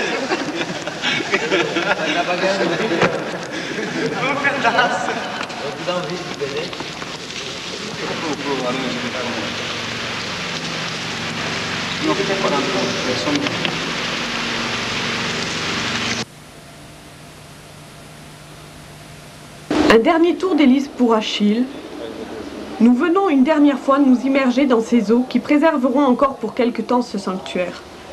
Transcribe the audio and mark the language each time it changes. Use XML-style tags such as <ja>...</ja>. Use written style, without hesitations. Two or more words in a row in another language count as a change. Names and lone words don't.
<pt>Bom pedaço. Vou te dar um vídeo, beleza? Não fica parado, é só</pt> <fr>Un dernier tour d'hélice pour Achille. Nous venons une dernière fois nous immerger dans ces eaux qui préserveront encore pour quelque temps ce sanctuaire.</fr>